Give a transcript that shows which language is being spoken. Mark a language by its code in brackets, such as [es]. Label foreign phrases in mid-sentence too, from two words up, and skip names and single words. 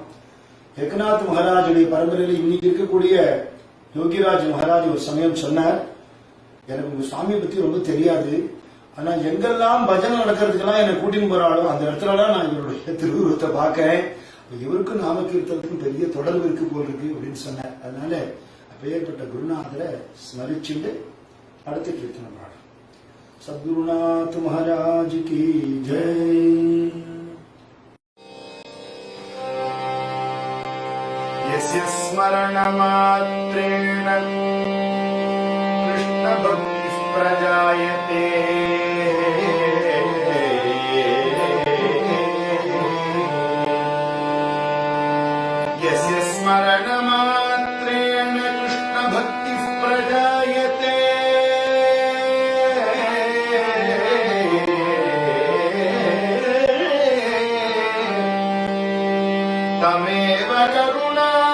[ta] ஏகநாத் மகாராஜுடைய பரம்பரையில் இன்னைக்கு இருக்கக்கூடிய யோகிராஜ் மகாராஜ் ஒரு சமயம் சொன்னார், எனக்கு உங்க சுவாமியை பத்தி ரொம்ப தெரியாது, ஆனா எங்கெல்லாம் பஜனை நடக்கிறதுக்கெல்லாம் என்னை கூட்டின்னு போறாளோ அந்த இடத்துலலாம் நான் இவருடைய திருவுருவத்தை பார்க்கிறேன், இவருக்கும் நாம கீர்த்தனத்துக்கும் பெரிய தொடர்பு இருக்கு போல் இருக்கு அப்படின்னு சொன்னார். அதனால அப்பேற்பட்ட குருநாதரை ஸ்மரிச்சுட்டு அடுத்த கீர்த்தனம் பாடும். [hi] सद्गुरुनाथ महाराज की जय. [sa] यस्य स्मरणमात्रेण कृष्णभक्तिः प्रजायते यस्य स्मरणमात्रेण कृष्णभक्तिः प्रजायते तमेव करुणा